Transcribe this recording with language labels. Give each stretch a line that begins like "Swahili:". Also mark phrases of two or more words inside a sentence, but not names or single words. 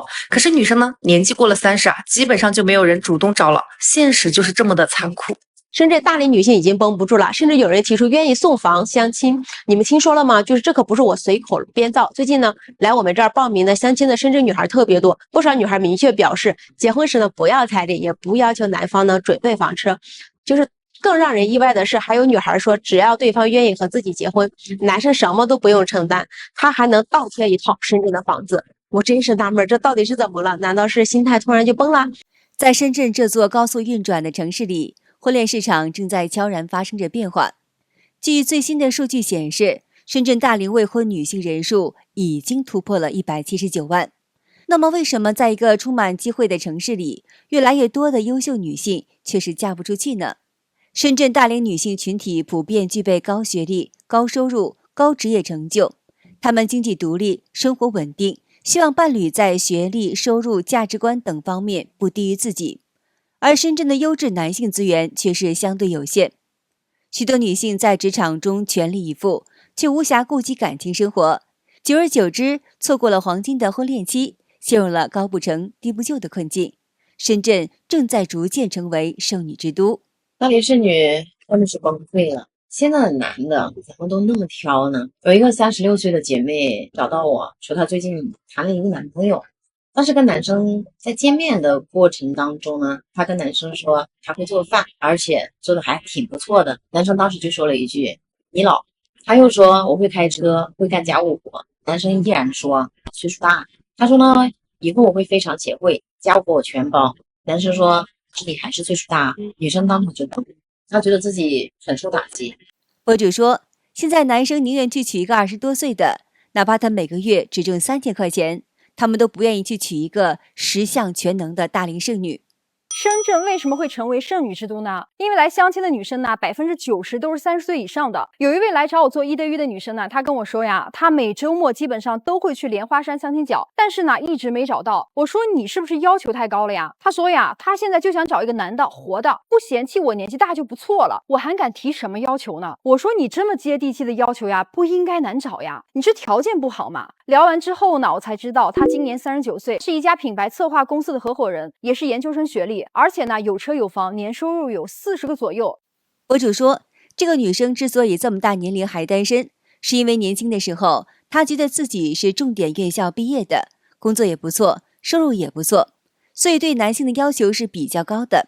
Chinese: 可是女生呢，年紀過了30基本上就沒有人主動找了，現實就是這麼的殘酷。深圳大齡女性已經繃不住了，甚至有人提出願意送房相親。你們聽說了嗎？就是這可不是我隨口編造。最近呢，來我們這兒報名的相親的深圳女孩特別多，不少女孩明確表示，結婚時呢不要彩禮，也不要求男方呢準備房车。就是更讓人意外的是，還有女孩说，只要对方願意和自己結婚，男生什麼都不用承担，他還能倒貼一套深圳的房子。我真是納悶，這到底是怎麼了？难道是心態突然就崩了？在深圳這座高速運轉的城市裡，婚戀市場正在悄然發生着變化。據最新的數據顯示，深圳大齡未婚女性人數已經突破了179萬。那麼，為什麼在一個充滿機会的城市裡，越來越多的優秀女性卻是嫁不出去呢？深圳大龄女性群體普遍具備高學歷、高收入、高職業成就，她們經濟獨立，生活穩定，希望伴侶在學歷、收入、價值觀等方面不低於自己。而深圳的優質男性資源卻是相對有限，許多女性在職場中全力以赴，卻無暇顧及感情生活，久而久之，錯過了黃金的婚戀期，陷入了高不成低不就的困境。深圳正在逐漸成為剩女之都。大龄剩女真的是崩溃了。现在的男的怎麼都那麼挑呢？有一個36歲的姐妹找到我說，她最近談了一個男朋友。當時跟男生在見面的過程當中呢，她跟男生說她會做飯，而且做的還挺不錯的。男生當時就說了一句你老，他又說我會開車，會幹家務活。男生依然說歲數大，他說呢以後我會非常賢惠，家務活我全包。男生說你還是歲數大。女生當场就崩，她覺得自己很受打擊。博主說，現在男生寧願去娶一個20多歲的，哪怕他每個月只掙3000塊錢，他們都不願意去娶一個10項全能的大齡剩女。深圳為什麼會成為剩女之都呢？因為來相親的女生呢，90%都是30歲以上的。有一位來找我做1對1的女生呢，她跟我說呀，她每周末基本上都會去蓮花山相親角，但是呢，一直沒找到。我說你是不是要求太高了呀？她說呀，她現在就想找一個男的，活的，不嫌棄我年紀大就不錯了。我還敢提什麼要求呢？我說你這麼接地氣的要求呀，不應該難找呀，你是條件不好嘛。聊完之後呢，我才知道她今年39歲，是一家品牌策劃公司的合夥人，也是研究生學歷。而且呢，有車有房，年收入有40個左右。博主說，這個女生之所以這麼大年齡還單身，是因為年輕的時候，她覺得自己是重點院校畢業的，工作也不錯，收入也不錯，所以對男性的要求是比較高的。